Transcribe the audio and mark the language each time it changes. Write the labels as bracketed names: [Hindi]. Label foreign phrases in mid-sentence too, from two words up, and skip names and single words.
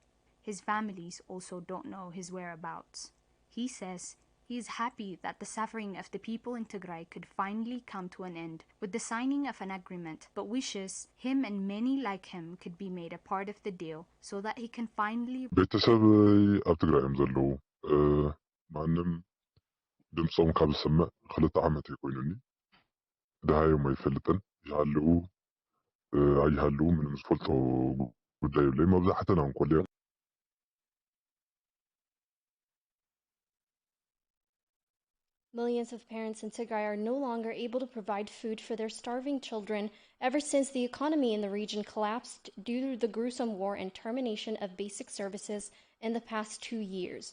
[English] His families also don't know his whereabouts. He says he is happy that the suffering of the people in Tigray could finally come to an end with the signing of an agreement, but wishes him and many like him could be made a part of the deal so that he can finally [Tigrinya] ቤተሰብ ኣብ ትግራይ እዮም ዘለዉ ማንም ድምፆም ካብ ዝሰምዕ 2 ዓመት ይኮይኑኒ ድሃዮም ኣይፈልጥን ይሃለዉ ኣይሃለዉ ምንም ዝፈልጦ ጉዳይ የብለይ መብዛሕተና እንኮልዮም [English] Millions of parents in Tigray are no longer able to provide food for their starving children ever since the economy in the region collapsed due to the gruesome war and termination of basic services in the past 2 years.